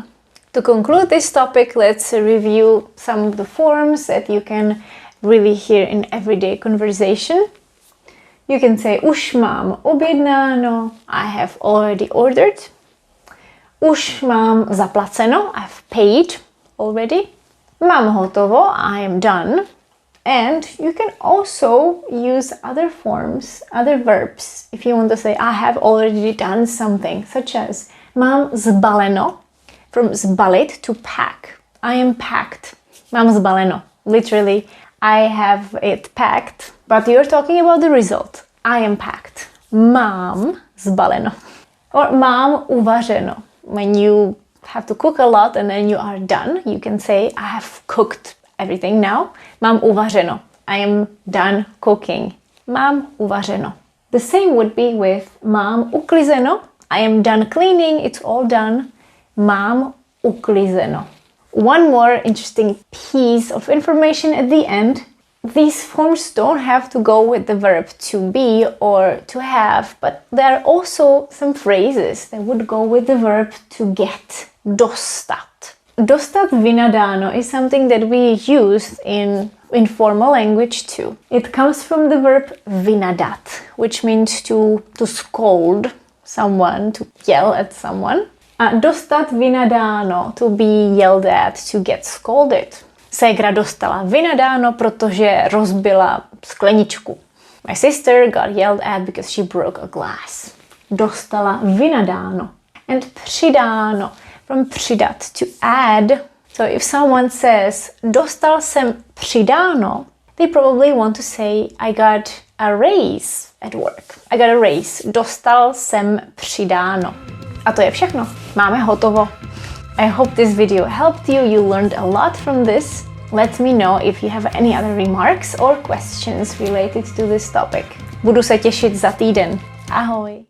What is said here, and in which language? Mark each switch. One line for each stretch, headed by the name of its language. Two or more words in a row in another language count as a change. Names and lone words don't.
English: To conclude this topic, let's review some of the forms that you can really hear in everyday conversation. You can say
Czech: už mám objednáno,
English: I have already ordered.
Czech: Už mám zaplaceno,
English: I've paid already.
Czech: Mám hotovo,
English: I am done. And you can also use other forms, other verbs, if you want to say I have already done something, such as
Czech: mám zbaleno,
English: from zbalit to pack. I am packed.
Czech: Mám zbaleno.
English: Literally, I have it packed, but you're talking about the result. I am packed.
Czech: Mám zbaleno. Or mám uvařeno.
English: When you have to cook a lot and then you are done. You can say, I have cooked everything now.
Czech: Mám uvařeno.
English: I am done cooking.
Czech: Mám uvařeno.
English: The same would be with
Czech: mám uklizeno.
English: I am done cleaning. It's all done.
Czech: Mám uklizeno.
English: One more interesting piece of information at the end. These forms don't have to go with the verb to be or to have, but there are also some phrases that would go with the verb to get.
Czech: Dostat. Dostat vynadáno
English: is something that we use in informal language too. It comes from the verb vynadat, which means to scold someone, to yell at someone.
Czech: A dostat vynadáno,
English: to be yelled at, to get scolded.
Czech: Ségra dostala vynadáno, protože rozbila skleničku.
English: My sister got yelled at because she broke a glass.
Czech: Dostala vynadáno.
English: And přidáno, from přidat, to add. So if someone says,
Czech: dostal jsem přidáno,
English: they probably want to say, I got a raise at work. I got a raise.
Czech: Dostal jsem přidáno. A to je všechno. Máme hotovo.
English: I hope this video helped you. You learned a lot from this. Let me know if you have any other remarks or questions related to this topic.
Czech: Budu se těšit za týden. Ahoj!